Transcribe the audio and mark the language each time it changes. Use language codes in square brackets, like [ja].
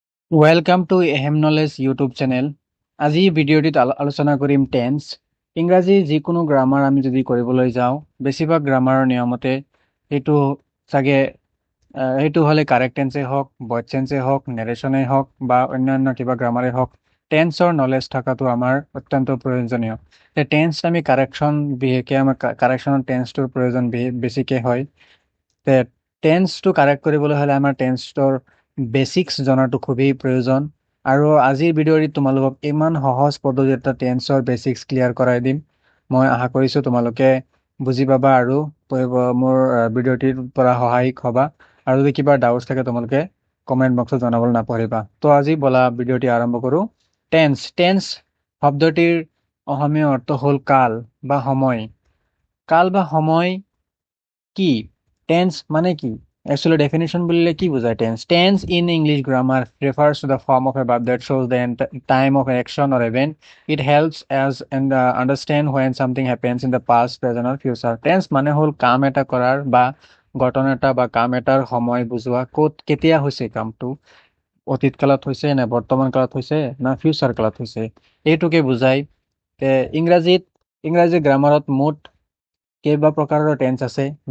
[en] Welcome to এহেম knowledge YouTube channel. [as] আজি ভিডিঅ'টিত আলোচনা কৰিম টেন্স। ইংৰাজী যিকোনো গ্ৰামাৰ আমি যদি কৰিবলৈ যাওঁ, বেছিভাগ গ্ৰামাৰৰ নিয়মতে সেইটো চাগে সেইটো হ'লে কাৰেক্ট টেন্সে হওক, ভইড চেঞ্চে হওক, নেৰেশ্যনেই হওক বা অন্যান্য কিবা গ্ৰামাৰেই হওক, টেন্সৰ নলেজ থকাটো আমাৰ অত্যন্ত প্ৰয়োজনীয়। টেন্স আমি কাৰেকশ্যন বিশেষকৈ আমাৰ কাৰেকশ্যনৰ টেন্সটোৰ প্ৰয়োজন বেছিকৈ হয়। টেন্সটো কাৰেক্ট কৰিবলৈ হ'লে আমাৰ টেন্সটোৰ বেচিক্স জনাটো খুবেই প্ৰয়োজন। আৰু আজিৰ ভিডিঅ'ত তোমালোকক ইমান সহজ পদ্ধতি এটা টেন্সৰ বেচিক্স ক্লিয়াৰ কৰাই দিম। মই আশা কৰিছোঁ তোমালোকে বুজি পাবা আৰু মোৰ ভিডিঅ'টিৰ পৰা সহায়ক হ'বা। আৰু যদি কিবা ডাউটছ থাকে তোমালোকে কমেণ্ট বক্সত জনাবলৈ নাপাহৰিবা। তো আজি বলা ভিডিঅ'টি আৰম্ভ কৰোঁ। টেন্স শব্দটিৰ অসমীয়া অৰ্থ হ'ল কাল বা সময়। কাল বা সময় কি? টেন্স মানে কি? Actually, definition বুলিলে কি বুজায় tense? [en] Tense in English grammar refers to the form of a verb that shows the time of an action or event. It helps us understand when something happens in the past, present, or future. [as] Tense মানে হ'ল কাম এটা কৰাৰ বা ঘটনা এটা বা কাম এটাৰ সময় বুজোৱা। ক'ত কেতিয়া হৈছে কামটো, অতীত কালত হৈছে নে বৰ্তমান কালত হৈছে না ফিউচাৰ কালত হৈছে, এইটোকে বুজায়। ইংৰাজী গ্ৰামাৰত মুঠ কেইবা প্ৰকাৰৰ টেন্স আছে।